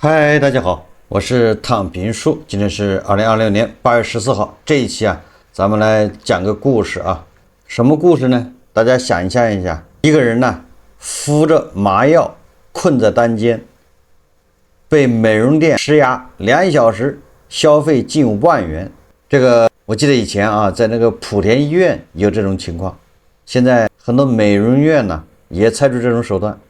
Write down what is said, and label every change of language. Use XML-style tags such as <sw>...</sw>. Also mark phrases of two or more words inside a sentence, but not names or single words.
<zh>嗨，大家好，我是躺平叔，今天是2026年8月14号。这一期咱们来講個故事啊。什麼故事呢？大家想象一下，一個人呢，服着麻藥，困在單間，被美容店施壓2小時，消費近萬元。這個我記得以前在那個莆田醫院有這種情況，現在很多美容院呢也採取這種手段。</zh>